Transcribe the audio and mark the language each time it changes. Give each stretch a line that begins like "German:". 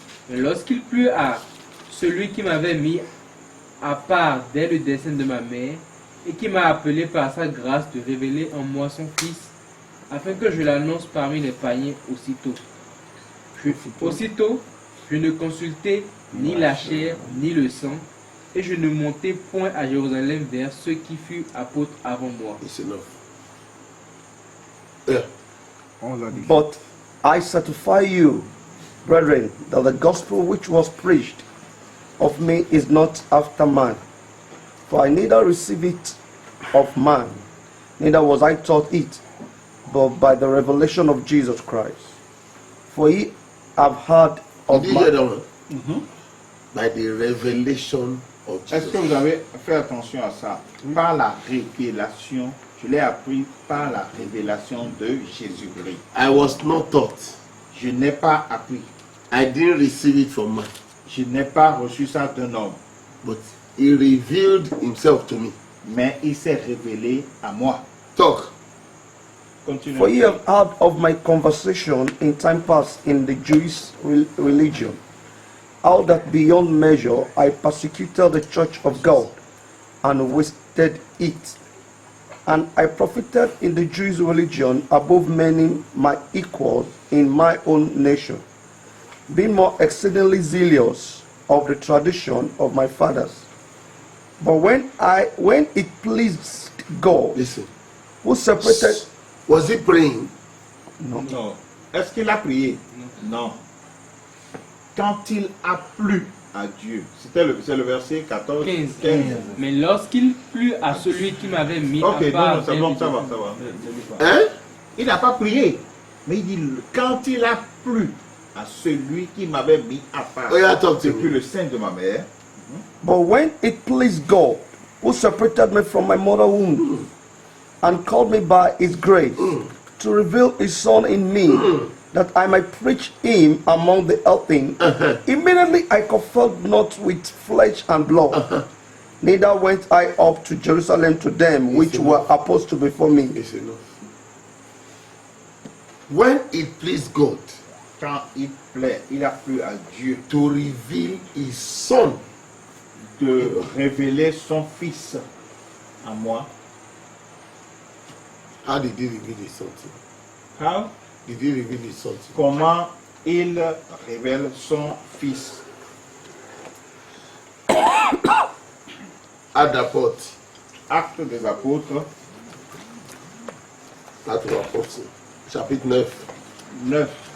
French: Mais lorsqu'il plut à celui qui m'avait mis à part dès le dessein de ma mère et qui m'a appelé par sa grâce de révéler en moi son Fils, afin que je l'annonce parmi les païens aussitôt. Aussitôt, je ne consultai ni la chair ni le sang, et je ne montai point à Jérusalem vers ceux qui furent apôtres avant moi.
English: But I certify you, brethren, that the gospel which was preached of me is not after man. For I neither received it of man, neither was I taught it, but by the revelation of Jesus Christ. For ye have heard of Did you hear that one? By the revelation of Jesus.
French: Est-ce que vous avez fait attention à ça? Par la révélation, je l'ai appris par la révélation de Jésus-Christ.
English: I was not taught.
French: Je n'ai pas appris.
English: I didn't receive it from man.
French: Je n'ai pas reçu ça d'un homme.
English: But he revealed himself to me.
French: Mais il s'est révélé à moi.
English: Talk. Continue. For ye have heard of my conversation in time past in the Jewish religion, how that beyond measure I persecuted the church of God and wasted it. And I profited in the Jewish religion above many my equals in my own nation, being more exceedingly zealous of the tradition of my fathers. But when it pleased God, Listen. who separated. Was he praying? No.
French: Non. Est-ce qu'il a prié? Non. Quand il a plu à Dieu, c'est le verset 14, 15. Mais lorsqu'il plut à celui qui m'avait mis Ok, à part... non, ça va. Hein? Il n'a pas prié, mais il dit quand il a plu à celui qui m'avait mis à part
English: Oh, yeah, talk to
French: depuis
English: me.
French: le sein de ma mère.
English: But when it pleased God, who separated me from my mother womb, and called me by his grace, to reveal his Son in me, that I might preach him among the heathen, immediately I conferred not with flesh and blood, neither went I up to Jerusalem to them which were apostle before me. It's enough. When it pleased God
French: Quand il a plu à Dieu
English: to reveal his Son,
French: de révéler son Fils à moi.
English: how did he reveal his Son to you? How? Did he reveal his Son to you?
French: Comment il révèle son Fils?
English: At the port.
French: Actes des apôtres, Acte des Apôtres, chapitre 9. 9.